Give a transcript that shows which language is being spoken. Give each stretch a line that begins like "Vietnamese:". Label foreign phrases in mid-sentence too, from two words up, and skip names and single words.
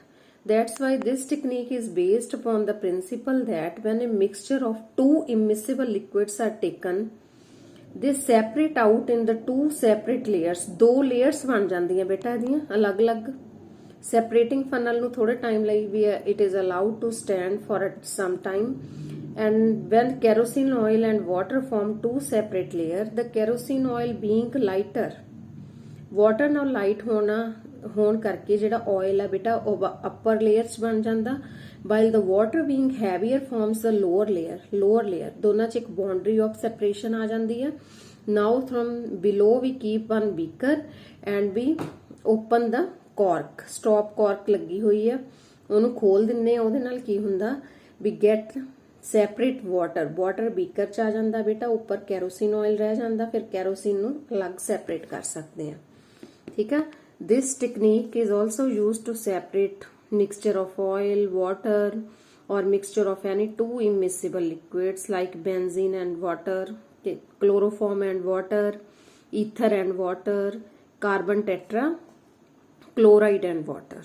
English: That's why this technique is based upon the principle that when a mixture of two immiscible liquids are taken, they separate out in the two separate layers.
Punjabi: दो layers ਬਣ ਜਾਂਦੀਆਂ ਬੇਟਾ ਦੀਆਂ ਅਲੱਗ-ਅਲੱਗ.
English: Separating funnel
Punjabi: ਨੂੰ ਥੋੜ੍ਹੇ time ਲਈ
English: it is allowed to stand for some time. And when kerosene oil and water form two separate layers, the kerosene oil being lighter,
Punjabi: water ਨਾਲ light ਹੋਣ ਕਰਕੇ ਜਿਹੜਾ oil ਹੈ ਬੇਟਾ ਉਹ upper layer ਚ ਬਣ ਜਾਂਦਾ
English: while the water being heavier forms the lower layer
Punjabi: ਦੋਨਾਂ ਚ ਇੱਕ
English: boundary of separation
Punjabi: ਆ ਜਾਂਦੀ ਹੈ.
English: Now from below we keep one beaker and we open the cork. Stop cork
Punjabi: ਲੱਗੀ ਹੋਈ ਹੈ ਉਹਨੂੰ ਖੋਲ ਦਿੰਨੇ ਆ ਉਹਦੇ ਨਾਲ ਕੀ ਹੁੰਦਾ
English: we get separate
Punjabi: water beaker ਚ ਆ ਜਾਂਦਾ ਬੇਟਾ ਉੱਪਰ
English: kerosene oil
Punjabi: ਰਹਿ ਜਾਂਦਾ ਫਿਰ ਕੈਰੋਸਿਨ ਨੂੰ ਅਲੱਗ ਸੈਪਰੇਟ ਕਰ ਸਕਦੇ ਆ ਠੀਕ ਆ.
English: This technique is also used to separate mixture of oil, water or mixture of any two immiscible liquids like benzene and water, chloroform and water, ether and water, carbon tetra, chloride and water.